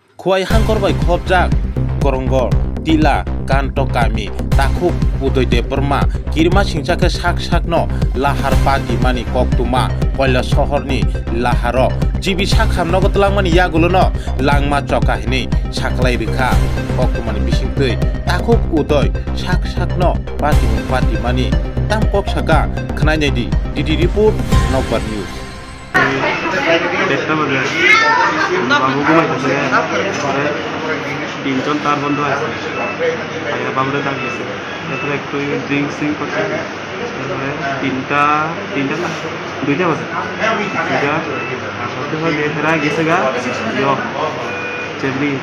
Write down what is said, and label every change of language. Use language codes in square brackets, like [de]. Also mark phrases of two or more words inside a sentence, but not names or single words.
[trp] খুয়াই হাঙ্করবাই খবজাক করঙ্গর টিলা কান্ত কামি তাকুক উদয়দে বর্মা কিরমা সিংচাকে সাক সাকনো লাহার পাতি মানি ককতুমা কয়লা শহরনি লাহার জিবি সাখাম নগতলাংমানি ইয়াগুলো লাংমা চকাহিনি সাকলাই রেখা ককতুমানি বিसिंतै তাকুক উদয় সাক সাকনো পাতি মানি তাম কক সাকা খনাইনাইদি ডিডি রিপোর্ট নকবার নিউজ [bn] বাবু ঘুমাইতেছে তিনজন তার বন্ধু আছে বাবুরে ডাক দিয়েছে তারপরে একটু ড্রিঙ্কস করছে তারপরে দুইটা বাজে হেরা গেছে গা চেবলি